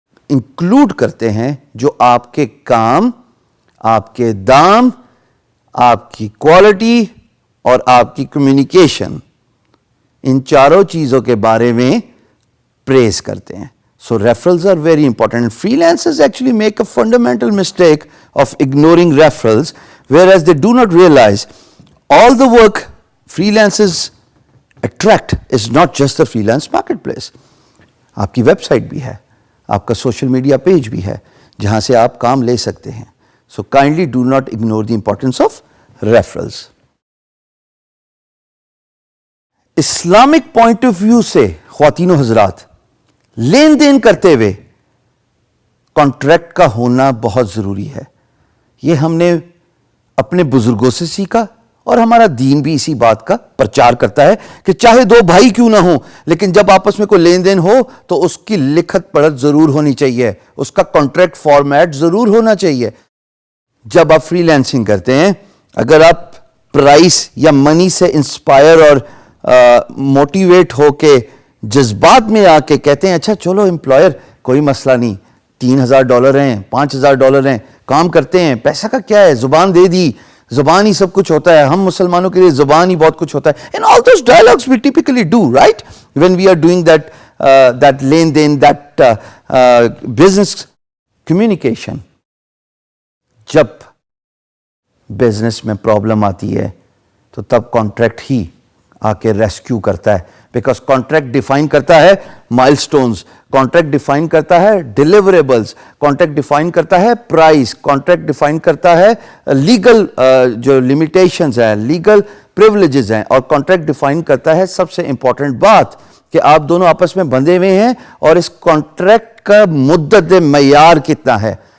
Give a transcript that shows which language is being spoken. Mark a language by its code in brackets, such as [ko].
[ur] Include کرتے ہیں جو آپ کے کام، آپ کے دام، آپ کی کوالٹی اور آپ کی کمیونیکیشن، ان چاروں چیزوں کے بارے میں پریز کرتے ہیں. [en] So referrals are very important. Freelancers actually make a fundamental mistake of ignoring referrals, whereas they do not realize all the work freelancers attract is not just the freelance marketplace. [ur] آپ کی web site بھی ہے، آپ کا social media page بھی ہے جہاں سے آپ کام لے سکتے ہیں. [en] So kindly do not ignore the importance of referrals. [ur] Islamic point of view سے خواتین و حضرات، لین دین کرتے ہوئے کانٹریکٹ کا ہونا بہت ضروری ہے. یہ ہم نے اپنے بزرگوں سے سیکھا اور ہمارا دین بھی اسی بات کا پرچار کرتا ہے کہ چاہے 2 بھائی کیوں نہ ہوں لیکن جب آپس میں کوئی لین دین ہو تو اس کی لکھت پڑھت ضرور ہونی چاہیے، اس کا کانٹریکٹ فارمیٹ ضرور ہونا چاہیے. جب آپ فری لینسنگ کرتے ہیں, اگر آپ پرائس یا منی سے انسپائر اور موٹیویٹ ہو کے جذبات میں آ کے کہتے ہیں اچھا چلو امپلائر کوئی مسئلہ نہیں, $3,000 ہیں, $5,000 ہیں, کام کرتے ہیں, پیسہ کا کیا ہے, زبان دے دی, زبان ہی سب کچھ ہوتا ہے, ہم مسلمانوں کے لیے زبان ہی بہت کچھ ہوتا ہے. [en] And all those dialogues we typically do, right? When we are doing that لین دین, that business communication. [ur] جب بزنس میں پرابلم آتی ہے تو تب کانٹریکٹ ہی آ کے ریسکیو کرتا ہے, بیکاز کانٹریکٹ ڈیفائن کرتا ہے مائل سٹونز, کانٹریکٹ ڈیفائن کرتا ہے ڈیلیوریبلز, کانٹریکٹ ڈیفائن کرتا ہے پرائس, کانٹریکٹ ڈیفائن کرتا ہے لیگل جو لمیٹیشنز ہیں, لیگل پریولیجز ہیں, اور کانٹریکٹ ڈیفائن کرتا ہے سب سے امپورٹنٹ بات کہ آپ دونوں آپس میں بندھے ہوئے ہیں اور اس کانٹریکٹ کا مدت معیار کتنا ہے.